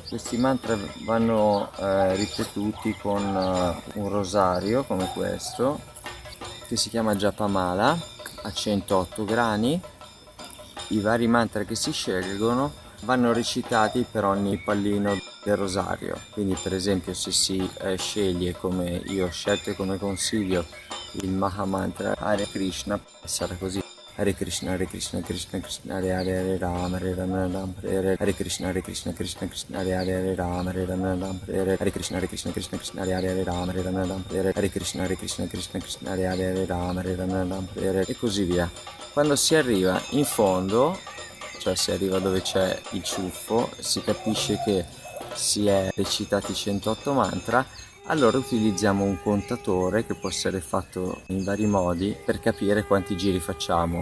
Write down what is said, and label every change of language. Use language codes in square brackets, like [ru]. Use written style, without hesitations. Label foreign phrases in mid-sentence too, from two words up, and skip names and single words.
[it] Questi mantra vanno ripetuti con un rosario come questo che si chiama Japamala a 108 grani. I vari mantra che si scelgono vanno recitati per ogni pallino del rosario, quindi per esempio se si sceglie, come io ho scelto e come consiglio, il Mahamantra Hare Krishna, sarà così: [sa] Hare Krishna, Krishna Krishna, Hare Rama, Hare Rama, Hare Krishna, Krishna Krishna, Hare Rama, Hare Rama, Hare Krishna, Krishna Krishna, Hare Rama, Hare Rama, Hare Krishna, Krishna, Hare Rama, Hare Rama, [it] e così via. Quando si arriva in fondo, cioè si arriva dove c'è il ciuffo, si capisce che si è recitati 108 mantra, allora utilizziamo un contatore che può essere fatto in vari modi per capire quanti giri facciamo.